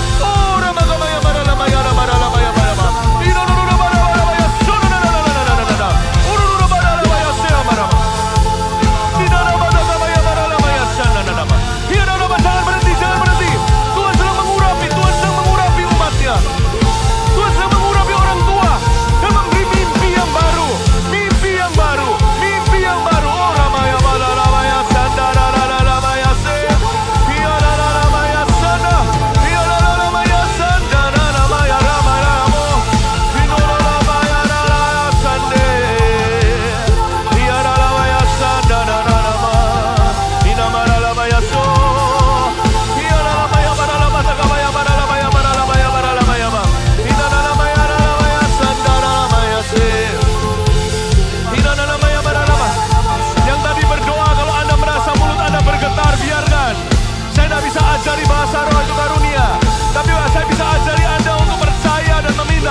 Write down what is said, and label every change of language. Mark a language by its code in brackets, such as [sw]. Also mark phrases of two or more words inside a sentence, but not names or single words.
[id] Jangan berhenti. Tuhan sedang mengurapi umatnya. Tuhan sedang mengurapi orang tua dan memberi mimpi yang baru. Oh, ramaya malamaya sandara ramaya se. Ramaya sana. Ramaya sandara ramaya ramaramo. Ramaya sande. Ramaya sandara rama. Inamara ramaya so. Yang tadi berdoa, kalau Anda merasa mulut Anda bergetar, biarkan. Saya tidak bisa ajari bahasa roh, itu karunia. Tapi saya bisa ajari Anda untuk percaya dan meminta.